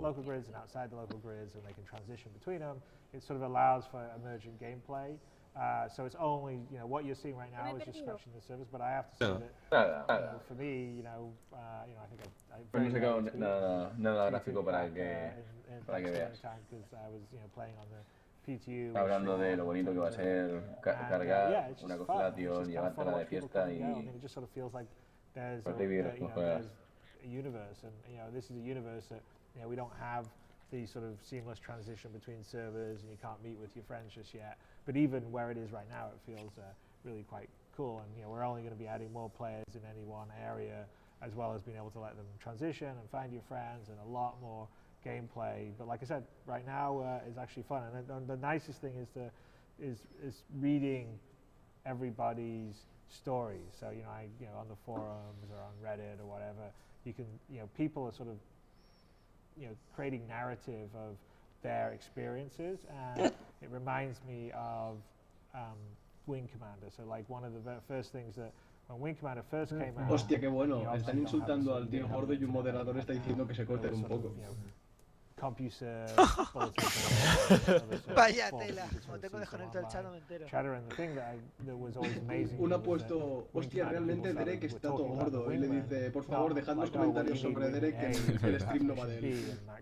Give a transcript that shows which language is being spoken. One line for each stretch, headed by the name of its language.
English: Local grids and outside the local grids, and they can transition between them. It sort of allows for emergent gameplay. So it's only what you're seeing right now is just scratching the surface, but I have to say that for me, I think I
Spanish: no he sacado nada gráfico para que veas.
English: Because I was playing on the PTU.
Spanish: Hablando de lo bonito que va a ser cargar una constelación, llevártela de fiesta y
English: it just sort of feels like there's a universe, and this is a universe that we don't have the sort of seamless transition between servers, and you can't meet with your friends just yet. But even where it is right now, it feels really quite cool, and we're only going to be adding more players in any one area, as well as being able to let them transition and find your friends, and a lot more gameplay. But like I said, right now is actually fun, and the nicest thing is reading everybody's stories. So on the forums or on Reddit or whatever, you can people are sort of creating narrative of their experiences, and it reminds me of Wing Commander. So like one of the first things that when Wing Commander first came out.
Spanish: Hostia, qué bueno. Están insultando al tío gordo y un moderador está diciendo que se corten un poco.
English: CompuServe,
Spanish: Vaya tela, como tengo desconectado el chat no me entero. Uno ha puesto, hostia, realmente Derek está todo gordo, y le dice, por favor, dejad los comentarios sobre Derek, que el stream no va de él.